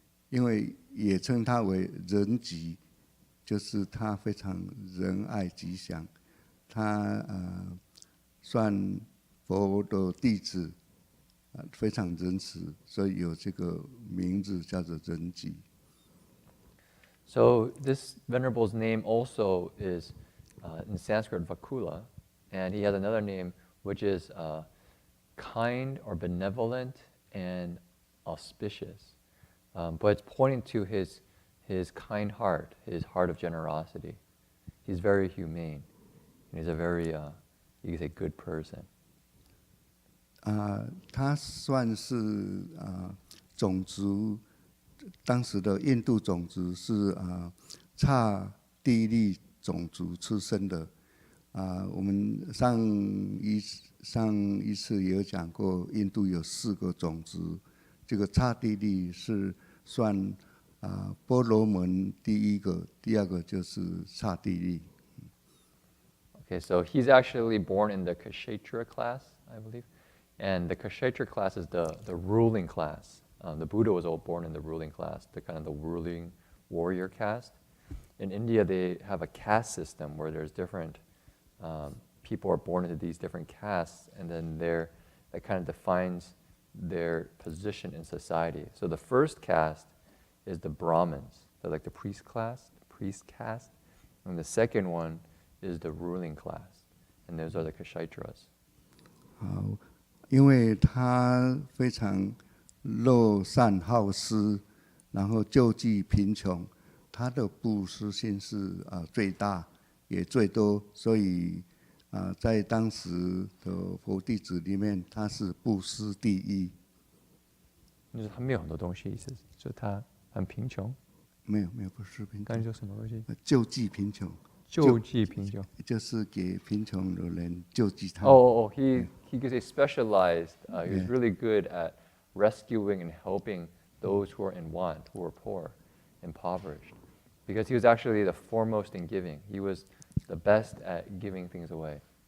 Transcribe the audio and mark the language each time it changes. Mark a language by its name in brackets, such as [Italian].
[Chinese] 因为也称他为仁吉，就是他非常仁爱吉祥，他算佛的弟子，非常仁慈，所以有这个名字叫做仁吉。 [English] So this venerable's name also is in Sanskrit Vakula, and he has another name which is kind or benevolent and auspicious. But it's pointing to his kind heart, his heart of generosity. He's very humane, and he's a very, you could say, good person. [Chinese] 他算是种族，当时的印度种族是刹帝利种族出生的。我们上一次也有讲过，印度有4个种族，这个刹帝利是算波罗门第一个，第二个就是刹帝利。 [English] Okay, so he's actually born in the Kshetra class, I believe. And the Kshetra class is the ruling class. The Buddha was all born in the ruling class, the kind of the ruling warrior caste. In India, they have a caste system where there's different people are born into these different castes, and then that kind of defines their position in society. So the first caste is the Brahmins. They're like the priest caste. And the second one is the ruling class. And those are the Kshetras. [Chinese] 好，因为他非常乐善好施，然后救济贫穷，他的布施心是最大也最多，所以在当时的佛弟子里面，他是布施第一。就是他没有很多东西，意思就他很贫穷。没有，不是贫穷。刚才说什么东西？救济贫穷。救济贫穷。就是给贫穷的人救济他。 [English] He specialized. He was really good at rescuing and helping those who are in want, who are poor, impoverished, because he was actually the foremost in giving. He was the best at giving things away.